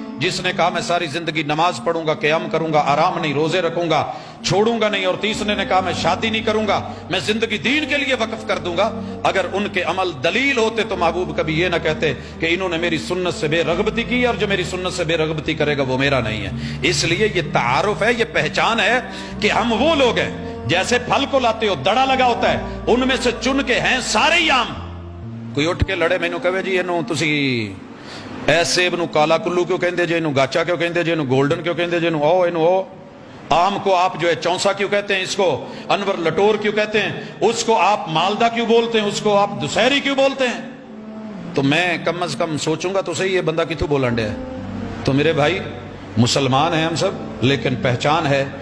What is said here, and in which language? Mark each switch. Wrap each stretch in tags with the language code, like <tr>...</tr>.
<ur>جس نے کہا میں ساری زندگی نماز پڑھوں گا، قیام کروں گا، آرام نہیں، روزے رکھوں گا، چھوڑوں گا نہیں، اور تیسرے نے کہا میں شادی نہیں کروں گا، میں زندگی دین کے لیے وقف کر دوں گا، اگر ان کے عمل دلیل ہوتے تو محبوب کبھی یہ نہ کہتے کہ انہوں نے میری سنت سے بے رغبتی کی، اور جو میری سنت سے بے رغبتی کرے گا وہ میرا نہیں ہے. اس لیے یہ تعارف ہے، یہ پہچان ہے کہ ہم وہ لوگ ہیں. جیسے پھل کو لاتے ہو، دڑا لگا ہوتا ہے، ان میں سے چن کے ہیں سارے ہی آم.</ur> <pa>کوئی اٹھ کے لڑے مینوں کہے جی اینوں تسی اے سیب نو کالا کلو کیوں کہندے جے، اینوں گاچا کیوں کہندے جے، اینوں گولڈن کیوں کہندے جے، اینوں او.</pa> <ur>آم کو آپ جو ہے چونسا کیوں کہتے ہیں، اس کو انور لٹور کیوں کہتے ہیں، اس کو آپ مالدہ کیوں بولتے ہیں، اس کو آپ دسہری کیوں بولتے ہیں. تو میں کم از کم سوچوں گا تو صحیح یہ</ur> <pa>بندہ کتوں بولن ڈیا ہے.</pa> <ur>تو میرے بھائی مسلمان ہیں ہم سب، لیکن پہچان ہے</ur>